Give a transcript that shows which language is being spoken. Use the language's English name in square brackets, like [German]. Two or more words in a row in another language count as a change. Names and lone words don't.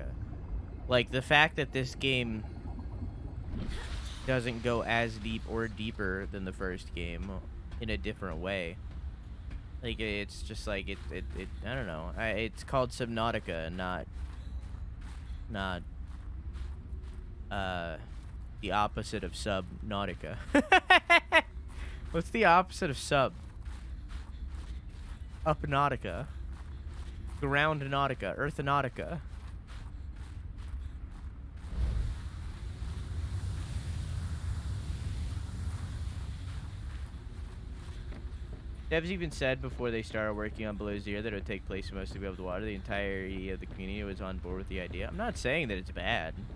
[English] Like, the fact that this game doesn't go as deep or deeper than the first game in a different way. Like, it's just like, it I don't know. It's called Subnautica, not the opposite of Subnautica. What's the opposite of sub? Upnautica. Groundnautica. Earthnautica. Devs even said before they started working on Below Zero that it would take place mostly above the water. The entirety of the community was on board with the idea. I'm not saying that it's bad.